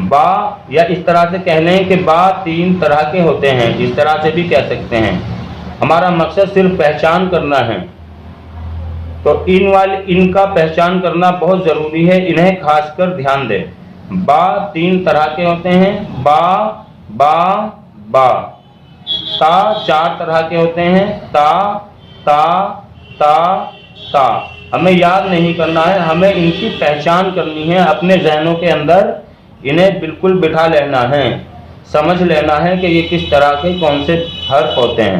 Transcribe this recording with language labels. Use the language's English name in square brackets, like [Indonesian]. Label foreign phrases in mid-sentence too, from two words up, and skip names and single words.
[Urdu] با، یا اس طرح سے کہہ لیں کہ با تین طرح کے ہوتے ہیں، اس طرح سے بھی کہہ سکتے ہیں۔ ہمارا مقصد صرف پہچان کرنا ہے، تو ان کا پہچان کرنا بہت ضروری ہے، انہیں خاص کر دھیان دیں۔ با تین طرح کے ہوتے ہیں، با با با۔ تا چار طرح کے ہوتے ہیں، تا تا تا تا۔ ہمیں یاد نہیں کرنا ہے، ہمیں ان کی پہچان کرنی ہے، اپنے ذہنوں کے اندر انہیں بالکل بٹھا لینا ہے، سمجھ لینا ہے کہ یہ کس طرح کے کون سے حرف ہوتے ہیں۔